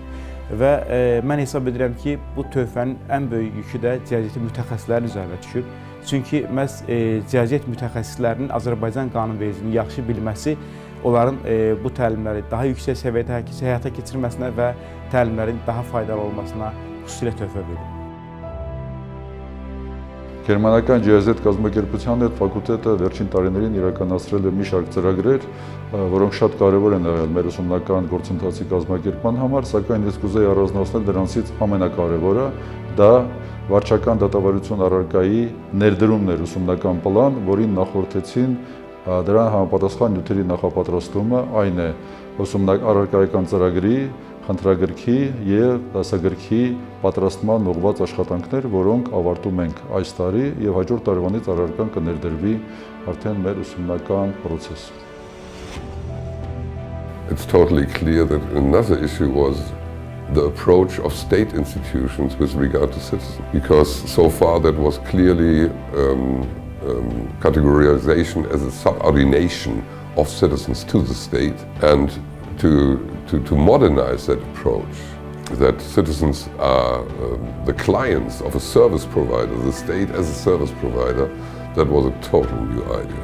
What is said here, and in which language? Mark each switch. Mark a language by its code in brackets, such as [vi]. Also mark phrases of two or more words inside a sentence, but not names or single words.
[az] Və mən hesab edirəm ki, bu töhfənin ən böyük yükü də GIZ-in mütəxəssislərin üzərinə düşür. Çünki məhz GIZ mütəxəssislərinin Azərbaycan qanunvericiliyini yaxşı bilməsi onların bu təlimləri daha yüksək səviyyədə həyata keçirməsinə və təlimlərin daha faydalı olmasına xüsusilə töhfə verir. [hy] Գերմանական GIZ կազմակերպության հետ ֆակուլտետը վերջին տարիներին իրականացրել է մի շարք ծրագրեր, որոնք շատ կարևոր են եղել մեր ուսումնական գործընթացի կազմակերպման համար, սակայն ես կուզեի առանձնացնել դրանցից ամենակարևորը, դա վարչական դատավարություն առարկայի ներդրումն էր ուսումնական պլան, որին նախորդեցին դրան համապատասխան նյութերի նախապատրաստումը, այն է առարկայական ծրագրի, խնդրագրքի և դասագրքի պատրաստման ուղղված աշխատանքներ, որոնք ավարտում ենք այս տարի և հաջորդ տարվանից առարկան կներդրվի արդեն մեր ուսումնական պրոցես։ [en] It's totally clear that another issue was the approach of state institutions with regard to citizens, because so far that was clearly categorization as a subordination of citizens to the state, and to modernize that approach, that citizens are the clients of a service provider, the state as a service provider, that was a total new idea.